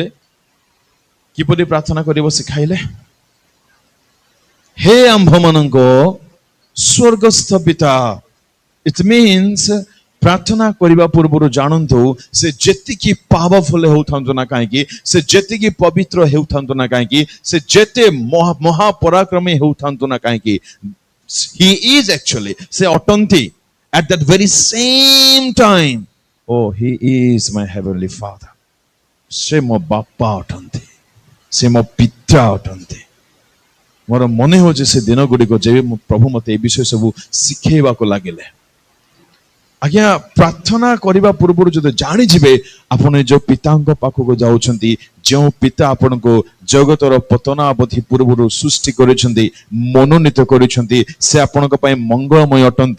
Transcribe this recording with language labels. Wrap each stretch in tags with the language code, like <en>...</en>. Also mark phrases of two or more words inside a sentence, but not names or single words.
<or>କିପରି ପ୍ରାର୍ଥନା କରିବ ଶିଖାଇଲେ। ହେ ଆମ୍ଭମାନଙ୍କ ସ୍ୱର୍ଗସ୍ଥ ପିତା।</or> <en>it means</en> <or>ପ୍ରାର୍ଥନା କରିବା ପୂର୍ବରୁ ଜାଣନ୍ତୁ, ସେ ଯେତିକି ପାୱାରଫୁଲ ହେଉଥାନ୍ତୁ ନା କାହିଁକି, ସେ ଯେତିକି ପବିତ୍ର ହେଉଥାନ୍ତୁ ନା କାହିଁକି, ସେ ଯେତେ ମହାପରାକ୍ରମୀ ହେଉଥାନ୍ତୁ ନା କାହିଁକି,</or> <en>he is actually,</en> <or>ସେ ଅଟନ୍ତି</or> <en>at that very same time, oh he is my heavenly father,</en> <or>ସେ ମୋ ବାପା ଅଟନ୍ତି, ସେ ମୋ ପିତା ଅଟନ୍ତି। ମୋର ମନେ ହଉଛି ସେ ଦିନ ଗୁଡ଼ିକ ଯେବେ ପ୍ରଭୁ ମତେ ଏ ବିଷୟ ସବୁ ଶିଖେଇବାକୁ ଲାଗିଲେ। ଆଜ୍ଞା, ପ୍ରାର୍ଥନା କରିବା ପୂର୍ବରୁ ଯଦି ଜାଣିଯିବେ ଆପଣ ଯୋଉ ପିତାଙ୍କ ପାଖକୁ ଯାଉଛନ୍ତି, ଯେଉଁ ପିତା ଆପଣଙ୍କୁ ଜଗତର ପତନାବଧି ପୂର୍ବରୁ ସୃଷ୍ଟି କରିଛନ୍ତି, ମନୋନୀତ କରିଛନ୍ତି, ସେ ଆପଣଙ୍କ ପାଇଁ ମଙ୍ଗଳମୟ ଅଟନ୍ତି।</or>